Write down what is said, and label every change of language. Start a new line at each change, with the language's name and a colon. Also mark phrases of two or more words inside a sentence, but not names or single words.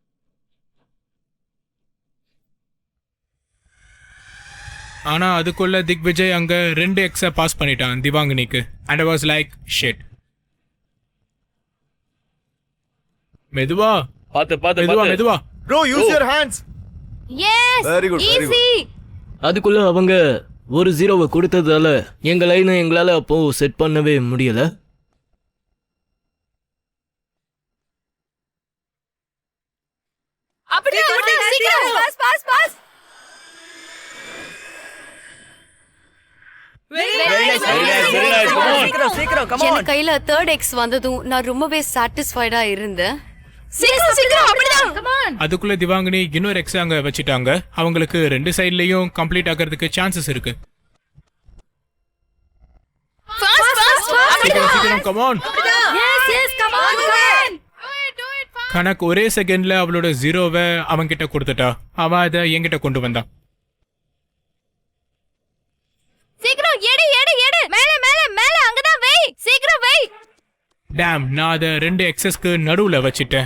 Tamil: ஆனா அதுக்குள்ள திக்விஜய் அங்க 2 எக்ஸ பாஸ் பண்ணிட்டான் திவாங்கினிக்கு.
English: and I was like shit.
Tamil: மெதுவா மெதுவா.
English: Bro, use your hands. எஸ் Very good, very good. ஈஸி.
Tamil: அதுக்குள்ள அவங்க ஒரு 0 கொடுத்ததால எங்க லைனை எங்களால அப்போ செட் பண்ணவே முடியல. அப்படியே சீக்கிரம் பாஸ்.
English: சீக்கிரம் come on.
Tamil: என் கையில தேர்ட் எக்ஸ் வந்ததும் நான் ரொம்பவே சாட்டிஸ்ஃபைடா இருந்தேன். சீக்கிரம் அப்படிதான்.
English: come on.
Tamil: அதுக்குள்ள திவாங்கினி இன்னொரு எக்ஸ் அங்க வச்சிட்டாங்க. அவங்களுக்கு 2 சைடுலயும் கம்ப்ளீட் ஆகிறதுக்கு சான்சஸ் இருக்கு. ஃபாஸ்ட்.
English: சீக்கிரம் come on. yes come on.
Tamil: கணக்கு ஒரே செகண்ட்ல அவளோட 0வை அவன் கிட்ட கொடுத்துட்டா. அவன் அதை என்கிட்ட கொண்டு வந்தான். சீக்கிரம் எடு மேல அங்கதான் வை. சீக்கிரம் வை. டேம், நான் அதை 2 எக்ஸஸ்க்கு நடுவுல வச்சிட்டேன்.